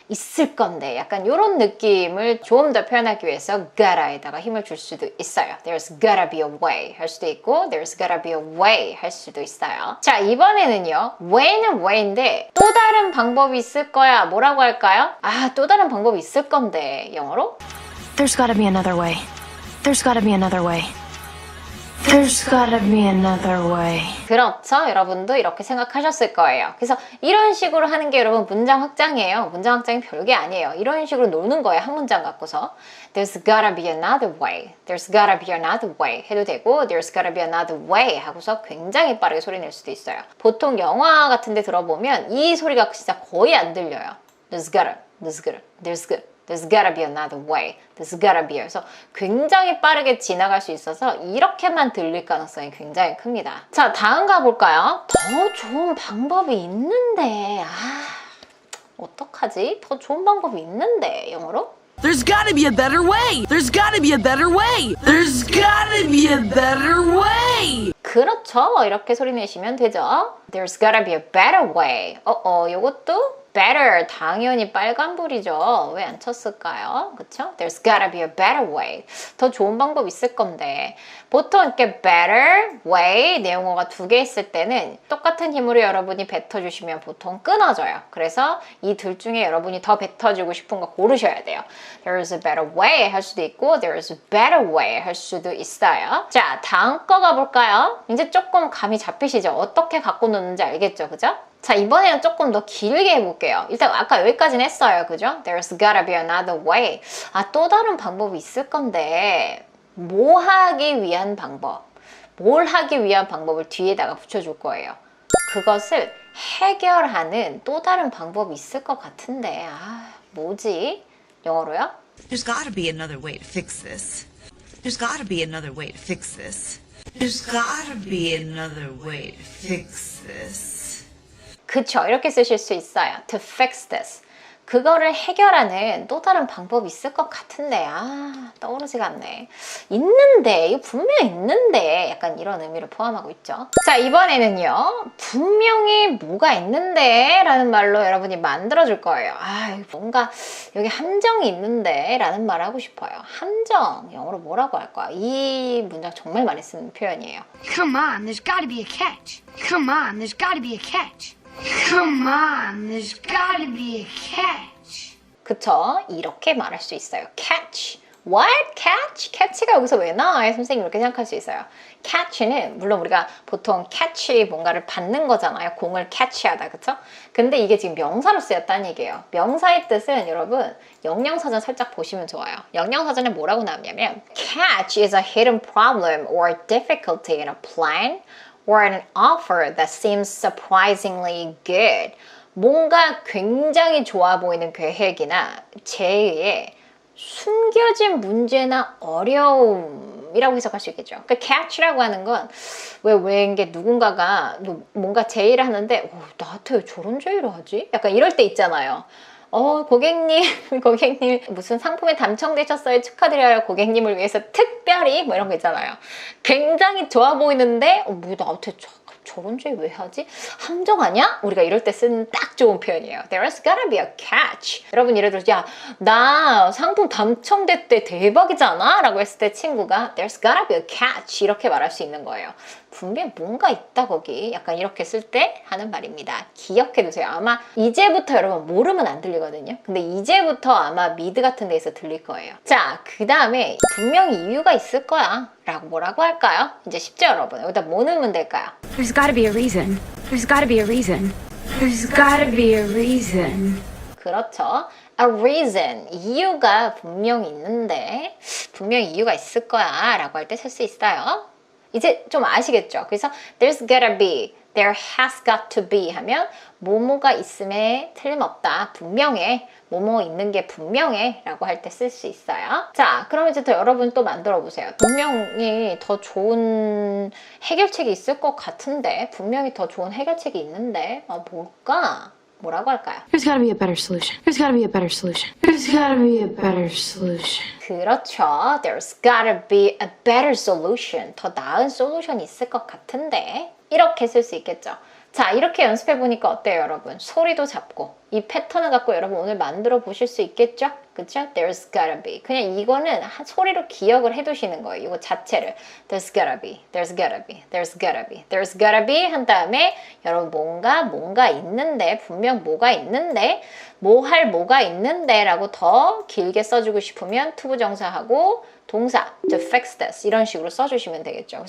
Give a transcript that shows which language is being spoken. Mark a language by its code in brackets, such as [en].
[ko] 있을 건데 약간 이런 느낌을 좀 더 표현하기 위해서 gotta에다가 힘을 줄 수도 있어요. [en] There's gotta be a way [ko] 할 수도 있고 [en] there's gotta be a way [ko] 할 수도 있어요. 자, 이번에는요. way는 way인데 또 다른 방법이 있을 거야. 뭐라고 할까요? 또 다른 방법이 있을 건데 영어로? [en] There's gotta be another way. There's gotta be another way. There's gotta be another way. [ko] 그렇죠. 여러분도 이렇게 생각하셨을 거예요. 그래서 이런 식으로 하는 게 여러분 문장 확장이에요. 문장 확장이 별게 아니에요. 이런 식으로 노는 거예요. 한 문장 갖고서. [en] There's gotta be another way. There's gotta be another way [ko] 해도 되고 [en] There's gotta be another way [ko] 하고서 굉장히 빠르게 소리 낼 수도 있어요. 보통 영화 같은 데 들어보면 이 소리가 진짜 거의 안 들려요. [en] There's gotta, there's gotta, there's gotta. There's gotta be another way. There's gotta be. [ko] 그래서 굉장히 빠르게 지나갈 수 있어서 이렇게만 들릴 가능성이 굉장히 큽니다. 자, 다음 가볼까요? 더 좋은 방법이 있는데 어떡하지? 더 좋은 방법이 있는데 영어로? [en] There's gotta be a better way. There's gotta be a better way. There's gotta be a better way. [ko] 그렇죠. 이렇게 소리 내시면 되죠. [en] There's gotta be a better way. [ko] 요것도 better 당연히 빨간불이죠. 왜 안 쳤을까요? 그쵸? [en] There's gotta be a better way. [ko] 더 좋은 방법 있을 건데 보통 이렇게 better way 내용어가 두 개 있을 때는 똑같은 힘으로 여러분이 뱉어주시면 보통 끊어져요. 그래서 이 둘 중에 여러분이 더 뱉어주고 싶은 거 고르셔야 돼요. [en] There's a better way [ko] 할 수도 있고 [en] There's a better way [ko] 할 수도 있어요. 자, 다음 거 가볼까요? 이제 조금 감이 잡히시죠? 어떻게 갖고 노는지 알겠죠? 그죠? 자, 이번에는 조금 더 길게 해볼게요. 일단 아까 여기까지는 했어요. 그죠? [en] There's gotta be another way. [ko] 또 다른 방법이 있을 건데 뭐 하기 위한 방법? 뭘 하기 위한 방법을 뒤에다가 붙여줄 거예요. 그것을 해결하는 또 다른 방법이 있을 것 같은데 뭐지? 영어로요? [en] There's gotta be another way to fix this. There's gotta be another way to fix this. There's gotta be another way to fix this. [ko] 그쵸, 이렇게 쓰실 수 있어요. [en] To fix this. [ko] 그거를 해결하는 또 다른 방법이 있을 것 같은데 떠오르지가 않네. 있는데, 이거 분명히 있는데 약간 이런 의미를 포함하고 있죠. 자, 이번에는요. 분명히 뭐가 있는데 라는 말로 여러분이 만들어줄 거예요. 뭔가 여기 함정이 있는데 라는 말을 하고 싶어요. 함정, 영어로 뭐라고 할까? 이 문장 정말 많이 쓰는 표현이에요. [en] Come on, there's gotta be a catch. Come on, there's gotta be a catch. Come on, there's gotta be a catch. [ko] 그쵸? 이렇게 말할 수 있어요. catch. [en] What? [ko] catch? catch가 여기서 왜 나와요? 선생님 이렇게 생각할 수 있어요. catch는 물론 우리가 보통 catch 뭔가를 받는 거잖아요. 공을 catch하다. 그쵸? 근데 이게 지금 명사로 쓰였다는 얘기예요. 명사의 뜻은 여러분 영양사전 살짝 보시면 좋아요. 영양사전에 뭐라고 나오냐면 [en] catch is a hidden problem or difficulty in a plan or an offer that seems surprisingly good. [ko] 뭔가 굉장히 좋아 보이는 계획이나 제의에 숨겨진 문제나 어려움이라고 해석할 수 있겠죠. 그러니까 catch라고 하는 건 왜 이게 누군가가 뭔가 제의를 하는데 나한테 왜 저런 제의를 하지? 약간 이럴 때 있잖아요. 고객님 무슨 상품에 당첨되셨어요. 축하드려요. 고객님을 위해서 특별히 뭐 이런 거 있잖아요. 굉장히 좋아 보이는데 뭐 나한테 저런 주의 왜 하지? 함정 아니야? 우리가 이럴 때 쓰는 딱 좋은 표현이에요. [en] There's gotta be a catch. [ko] 여러분 예를 들어서 야, 나 상품 당첨됐대 대박이잖아 라고 했을 때 친구가 [en] There's gotta be a catch [ko] 이렇게 말할 수 있는 거예요. 분명 뭔가 있다 거기. 약간 이렇게 쓸 때 하는 말입니다. 기억해두세요. 아마 이제부터 여러분 모르면 안 들리거든요. 근데 이제부터 아마 미드 같은 데에서 들릴 거예요. 자, 그 다음에 분명히 이유가 있을 거야 라고 뭐라고 할까요? 이제 쉽죠 여러분. 여기다 뭐 넣으면 될까요? [en] There's gotta be a reason. There's gotta be a reason. There's gotta be a reason. [ko] 그렇죠. [en] A reason. [ko] 이유가 분명히 있는데 분명히 이유가 있을 거야 라고 할 때 쓸 수 있어요. 이제 좀 아시겠죠? 그래서 [en] there's gotta be, there has got to be [ko] 하면 뭐뭐가 있음에 틀림없다. 분명해. 뭐뭐 있는 게 분명해 라고 할 때 쓸 수 있어요. 자, 그럼 이제 더 여러분 또 만들어 보세요. 분명히 더 좋은 해결책이 있을 것 같은데 분명히 더 좋은 해결책이 있는데 뭘까? 뭐라고 할까요? [en] There's gotta be a better solution. There's gotta be a better solution. There's gotta be a better solution. [ko] 그렇죠. [en] There's gotta be a better solution. [ko] 더 나은 솔루션이 있을 것 같은데 이렇게 쓸 수 있겠죠. 자, 이렇게 연습해 보니까 어때요 여러분? 소리도 잡고 이 패턴을 갖고 여러분 오늘 만들어 보실 수 있겠죠? 그쵸? [en] There's gotta be. [ko] 그냥 이거는 소리로 기억을 해두시는 거예요. 이거 자체를. [en] There's gotta be, there's gotta be, [ko] there's gotta be, there's gotta be 한 다음에 여러분 뭔가 있는데 분명 뭐가 있는데 뭐 할 뭐가 있는데 라고 더 길게 써주고 싶으면 투부정사하고 동사 [en] to fix this [ko] 이런 식으로 써주시면 되겠죠.